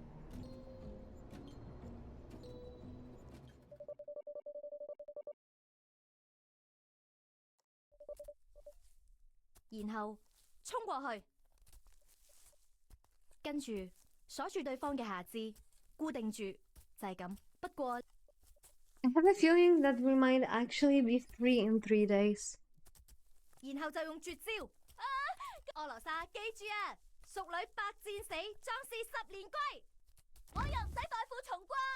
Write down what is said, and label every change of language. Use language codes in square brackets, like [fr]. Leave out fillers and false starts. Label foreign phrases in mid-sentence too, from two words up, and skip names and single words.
[yue] 然後衝過去，跟住鎖住對方嘅下肢，固定住，就係咁。不過 [en] I have a feeling that we might actually be free in 3 days. [yue] 然後就用絕招。俄羅莎，記住啊，淑女百戰死，壯士10年歸。我又唔使代父從軍。